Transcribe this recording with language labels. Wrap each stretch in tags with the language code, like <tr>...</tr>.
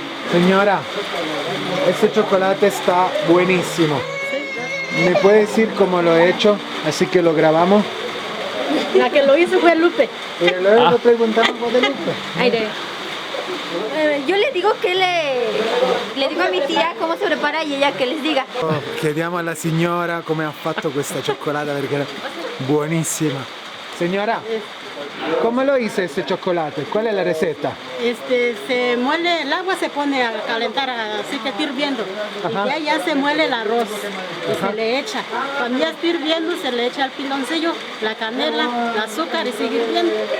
<es>Señora, este chocolate está buenísimo. ¿Me puede decir cómo lo he hecho? Así que lo grabamos. La que lo hizo fue Lupe. Y luego lo preguntamos a Guadalupe. Yo le digo que le digo a mi tía cómo se prepara y ella que les diga.</es> <it>Chiediamo alla signora come ha fatto questa cioccolata perché era buonissima.</it> <es>Signora, ¿cómo lo hizo este chocolate? ¿Cuál es la receta? Se muele, el agua se pone a calentar, así que está hirviendo. Ajá. Y ya se muele el arroz y se le echa. Cuando ya está hirviendo, se le echa el piloncillo, la canela, el azúcar y sigue hirviendo.</es>